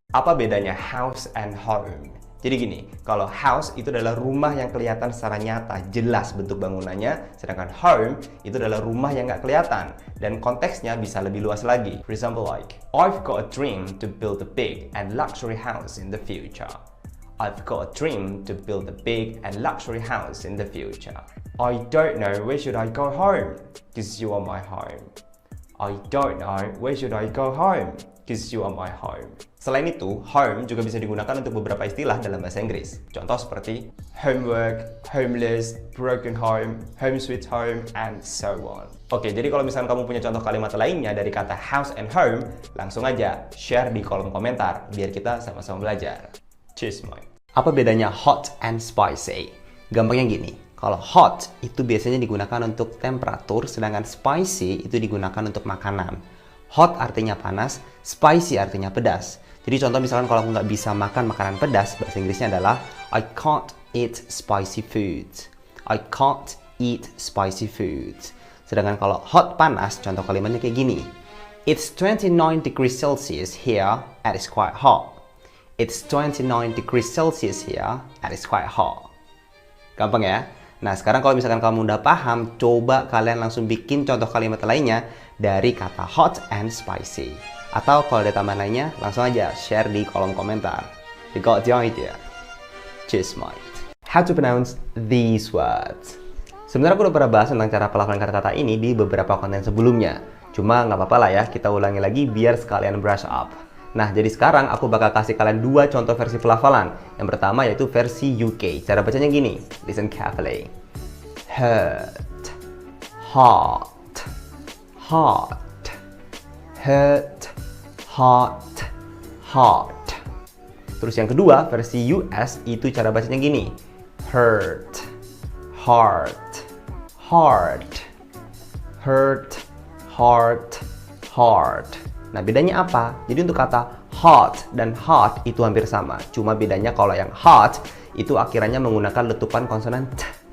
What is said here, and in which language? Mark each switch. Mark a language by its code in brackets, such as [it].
[id] Apa bedanya house and home? Jadi gini, kalau house itu adalah rumah yang kelihatan secara nyata, jelas bentuk bangunannya, sedangkan home itu adalah rumah yang nggak kelihatan, dan konteksnya bisa lebih luas lagi. [en] For example like, I've got a dream to build a big and luxury house in the future. I've got a dream to build a big and luxury house in the future. I don't know where should I go home, because you are my home. I don't know where should I go home, because you are my home. [id] Selain itu, home juga bisa digunakan untuk beberapa istilah dalam bahasa Inggris. Contoh seperti homework, homeless, broken home, home sweet home, [en] and so on. [id] Oke, jadi kalau misalnya kamu punya contoh kalimat lainnya dari kata house and home, langsung aja share di kolom komentar biar kita sama-sama belajar. [en] Cheers, mate. [id] Apa bedanya hot and spicy? Gampangnya gini, kalau hot itu biasanya digunakan untuk temperatur, sedangkan spicy itu digunakan untuk makanan. Hot artinya panas, spicy artinya pedas. Jadi contoh misalkan kalau aku nggak bisa makan makanan pedas, bahasa Inggrisnya adalah [en] I can't eat spicy foods. I can't eat spicy foods. [id] Sedangkan kalau hot panas, contoh kalimatnya kayak gini. [en] It's 29 degrees Celsius here and it's quite hot. It's 29 degrees Celsius here and it's quite hot. [id] Gampang ya? Nah, sekarang kalau misalkan kamu udah paham, coba kalian langsung bikin contoh kalimat lainnya dari kata hot and spicy. Atau kalau ada tambahan lainnya, langsung aja share di kolom komentar. [en] You got the idea? Cheers, mate. How to pronounce these words? [id] Sebenarnya aku udah pernah bahas tentang cara pelafalan kata-kata ini di beberapa konten sebelumnya. Cuma nggak apa-apa lah ya, kita ulangi lagi biar sekalian brush up. Nah, jadi sekarang aku bakal kasih kalian dua contoh versi pelafalan. Yang pertama yaitu versi UK. Cara bacanya gini. [en] Listen carefully. Hurt, hot, hot, hurt, hot, hot. [id] Terus yang kedua versi US itu cara bacanya gini. [en] Hurt, heart, heart, hurt, heart, heart. [id] Nah, bedanya apa? Jadi untuk kata hot dan hot itu hampir sama. Cuma bedanya kalau yang hot itu akhirannya menggunakan letupan konsonan T.